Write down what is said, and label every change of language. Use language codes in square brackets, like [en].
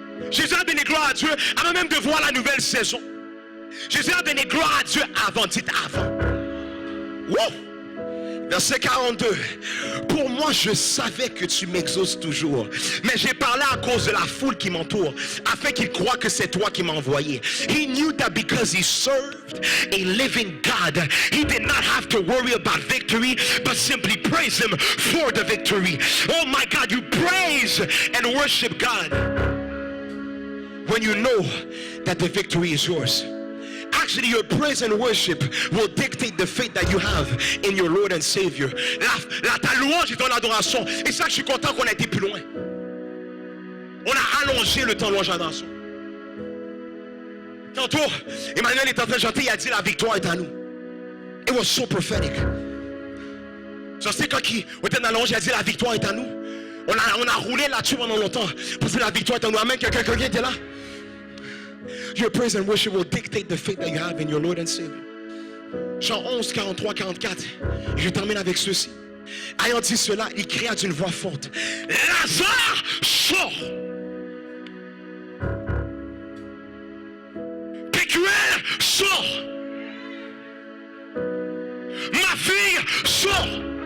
[fr] Jésus a donné gloire à Dieu avant même de voir la nouvelle saison. Jésus a donné gloire à Dieu avant, dites avant. Wow. Verset 42. Pour moi, je savais que tu m'exauces toujours, mais j'ai parlé à cause de la foule qui m'entoure, afin qu'ils croient que c'est toi qui m'as envoyé. [en] He knew that because he served a living God, he did not have to worry about victory, but simply praise him for the victory. Oh my God, you praise and worship God. when you know that the victory is yours. Actually, your praise and worship will dictate the faith that you have in your Lord and Savior. [fr] Ta louange est ton adoration. Et ça, je suis content qu'on a été plus loin. On a allongé le temps de louange adoration. Tantôt, Emmanuel est en train de chanter, il a dit la victoire est à nous. [en] It was so prophetic. [fr] Je sais quand il était dans la louange, il a dit la victoire est à nous. On a roulé là-dessus pendant longtemps. Parce que la victoire est à nous. Amen. Quelqu'un était là. [en] Your praise and worship will dictate the faith that you have in your Lord and Savior. [fr] Jean 11, 43, 44. Je termine avec ceci. Ayant dit cela, il cria d'une voix forte. Lazare, sort. Pécuel, sort. Ma fille, sort.